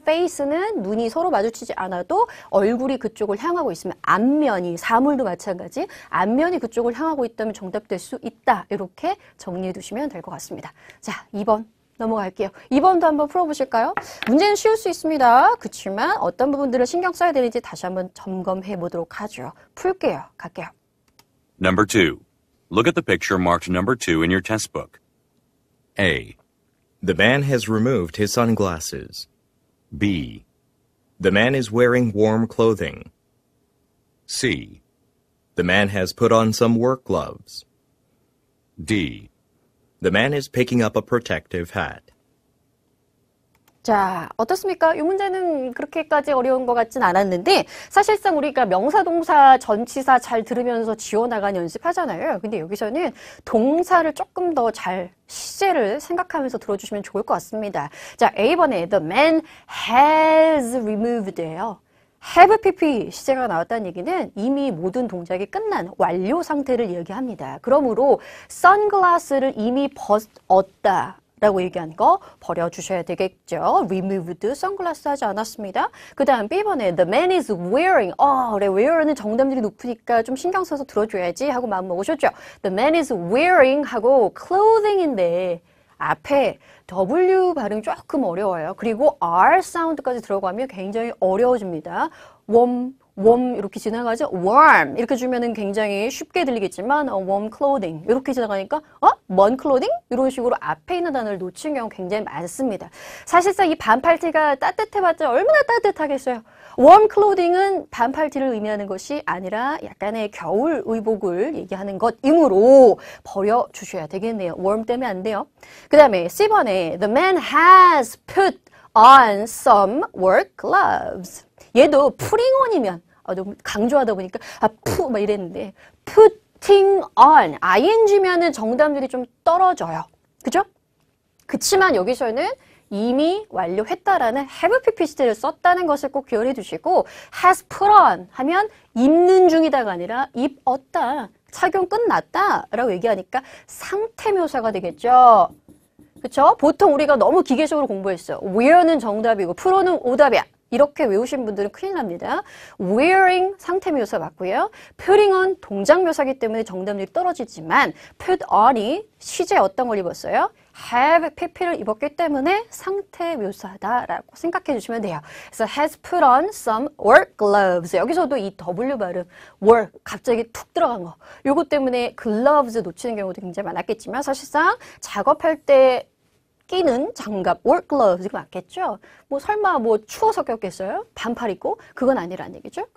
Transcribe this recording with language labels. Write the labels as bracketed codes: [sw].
[ko] face는 눈이 서로 마주치지 않아도 얼굴이 그쪽을 향하고 있으면 앞면이, 사물도 마찬가지 앞면이 그쪽을 향하고 있다면 정답될 수 있다. 이렇게 정리해 두시면 될 것 같습니다. 자, 2번 넘어갈게요. 2번도 한번 풀어보실까요? 문제는 쉬울 수 있습니다. 그렇지만 어떤 부분들을 신경 써야 되는지 다시 한번 점검해 보도록 하죠. 풀게요. 갈게요. [en] Number 2. Look at the picture marked number 2 in your test book. A, The man has removed his sunglasses. B, The man is wearing warm clothing. C, The man has put on some work gloves. D. The man is picking up a protective hat. [ko] 자, 어떻습니까? 이 문제는 그렇게까지 어려운 것 같진 않았는데 사실상 우리가 명사, 동사, 전치사 잘 들으면서 지워나가는 연습하잖아요. 근데 여기서는 동사를 조금 더 잘 시제를 생각하면서 들어주시면 좋을 것 같습니다. 자, A번에 [en] The man has removed예요. [ko] have pp 시제가 나왔다는 얘기는 이미 모든 동작이 끝난 완료 상태를 얘기합니다. 그러므로 선글라스를 이미 벗었다 라고 얘기한 거 버려주셔야 되겠죠. removed, 선글라스 하지 않았습니다. 그 다음 B번에 [en] the man is wearing, [ko] 그래, wear는 정답률이 높으니까 좀 신경 써서 들어줘야지 하고 마음 먹으셨죠. [en] the man is wearing [ko] 하고 clothing인데 앞에 W 발음이 조금 어려워요. 그리고 R 사운드까지 들어가면 굉장히 어려워집니다. warm 이렇게 지나가죠. warm 이렇게 주면은 굉장히 쉽게 들리겠지만 warm clothing 이렇게 지나가니까 먼 clothing 이런 식으로 앞에 있는 단어를 놓친 경우 굉장히 많습니다. 사실상 이 반팔티가 따뜻해봤자 얼마나 따뜻하겠어요. warm clothing은 반팔티를 의미하는 것이 아니라 약간의 겨울 의복을 얘기하는 것이므로 버려주셔야 되겠네요. warm 때문에 안 돼요. 그 다음에 C번에 [en] the man has put on some work gloves. [ko] 얘도 putting on이면 너무 강조하다 보니까 막 이랬는데 putting on ing면은 정답률이 좀 떨어져요. 그죠? 그치만 여기서는 이미 완료했다라는 have pp 시제를 썼다는 것을 꼭 기억해 두시고 has put on 하면 입는 중이다가 아니라 입었다, 착용 끝났다 라고 얘기하니까 상태 묘사가 되겠죠. 그쵸? 보통 우리가 너무 기계적으로 공부했어요. wear는 정답이고 프로는 오답이야. 이렇게 외우신 분들은 큰일 납니다. wearing 상태 묘사 맞고요. putting on 동작 묘사이기 때문에 정답률이 떨어지지만 put on이 시제 어떤 걸 입었어요? have pp를 입었기 때문에 상태 묘사다라고 생각해 주시면 돼요. 그래서 [en] has put on some work gloves. [ko] 여기서도 이 W 발음 work 갑자기 툭 들어간 거. 요거 때문에 gloves 놓치는 경우도 굉장히 많았겠지만 사실상 작업할 때 끼는 장갑, work gloves 이거 맞겠죠? 뭐 설마 뭐 추워서 꼈겠어요? 반팔 입고? 그건 아니라는 얘기죠.